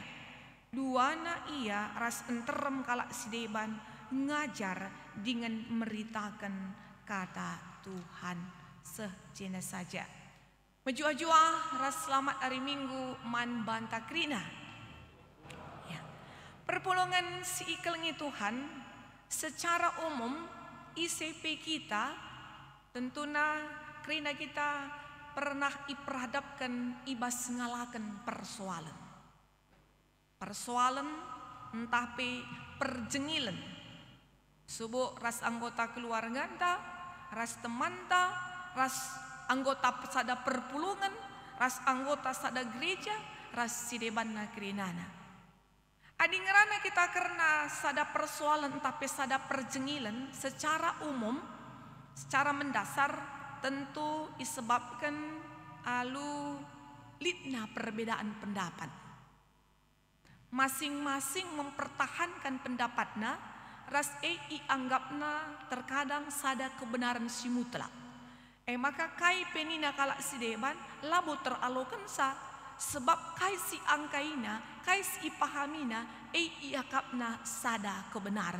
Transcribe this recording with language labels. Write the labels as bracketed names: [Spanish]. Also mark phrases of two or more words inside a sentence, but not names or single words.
[Batak Karo] Duana ia ras enterem kalak sideban ngajar dengan meritakan kata Tuhan sejena saja. Menjua-jua ras selamat hari Minggu man banta krina. Ya. Perpulungan si ikelengi Tuhan [Indonesian] secara umum ICP kita tentunya karena kita pernah diperhadapkan [Batak Karo] ibas ngalakan persoalan. Persoalan entah pe perjengilan. Subuh ras anggota keluarga ta, ras teman ta, ras anggota sada perpulungan, ras anggota sada gereja, ras sideban nakrinana. Adi ngerana kita karena sada persoalan tapi sada perjengilan [Indonesian] secara umum, secara mendasar tentu disebabkan [Batak Karo] alu litna perbedaan pendapat. [Indonesian] Masing-masing mempertahankan pendapatnya, [Batak Karo] ras anggapna terkadang sada kebenaran si mutlak. Maka kai penina kalak si deban labo teralokan sa. Sebab kai si angkaina, kai si ipahamina, iakapna sada kebenaran.